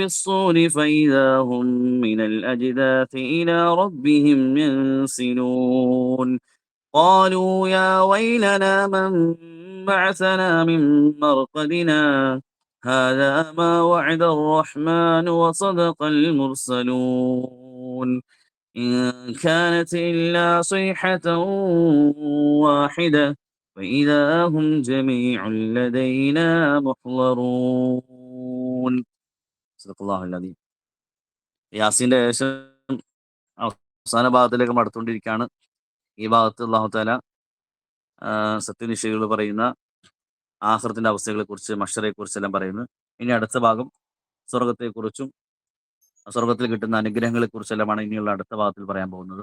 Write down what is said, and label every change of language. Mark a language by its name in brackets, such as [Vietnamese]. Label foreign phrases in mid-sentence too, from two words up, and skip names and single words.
[Arabic] الصُّورِ فَإِذَا هُم مِّنَ الْأَجْدَاثِ إِلَىٰ رَبِّهِمْ يَنسِلُونَ قَالُوا يَا وَيْلَنَا مَن بَعَثَنَا مِن مَّرْقَدِنَا هَٰذَا مَا وَعَدَ الرَّحْمَٰنُ وَصَدَقَ الْمُرْسَلُونَ إِن كَانَتْ إِلَّا صَيْحَةً وَاحِدَةً فَإِذَا هُمْ جَمِيعٌ لَّدَيْنَا مُحْضَرُونَ. صدق الله العظيم. [Malayalam] യാസീന്റെ ഏകദേശം അവസാന ഭാഗത്തിലേക്ക് അടുത്തുകൊണ്ടിരിക്കുകയാണ്. ഈ ഭാഗത്ത് അല്ലാഹു തആല സത്യനിഷേധികൾ പറയുന്ന ആഖിറത്തിന്റെ അവസ്ഥകളെക്കുറിച്ച്, മഹ്ശറയെക്കുറിച്ചെല്ലാം പറയുന്നു. ഇനി അടുത്ത ഭാഗം സ്വർഗത്തെക്കുറിച്ചും സ്വർഗത്തിൽ കിട്ടുന്ന അനുഗ്രഹങ്ങളെക്കുറിച്ചെല്ലാമാണ് ഇനിയുള്ള അടുത്ത ഭാഗത്തിൽ പറയാൻ പോകുന്നത്.